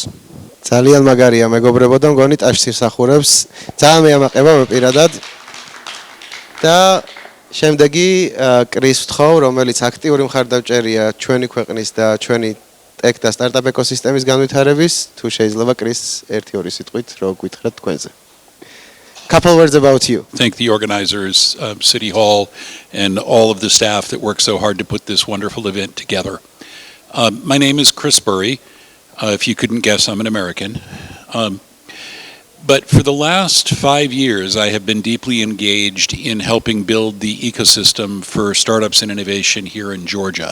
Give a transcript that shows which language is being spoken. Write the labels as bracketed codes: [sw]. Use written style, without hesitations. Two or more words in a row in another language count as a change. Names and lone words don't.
[ka] ძალიან მაგარია მეგობრებო და მგონი ტაშს იმსახურებს. ძალიან მეამაყება მე პირადად. და შემდეგი კრის ვთხოვ, რომელიც აქტიური მხარდამჭერია ჩვენი ქვეყნის და ჩვენი ტექ და სტარტაპ ეკოსისტემის განვითარების, თუ შეიძლება კრის 1-2 სიტყვით რო გითხრათ თქვენზე. [en] Couple words about you. Thank the organizers, City Hall, and all of the staff that worked so hard to put this wonderful event together. My name is Chris Burry. If you couldn't guess, I'm an American. But for the last 5 years, I have been deeply engaged in helping build the ecosystem for startups and innovation here in Georgia.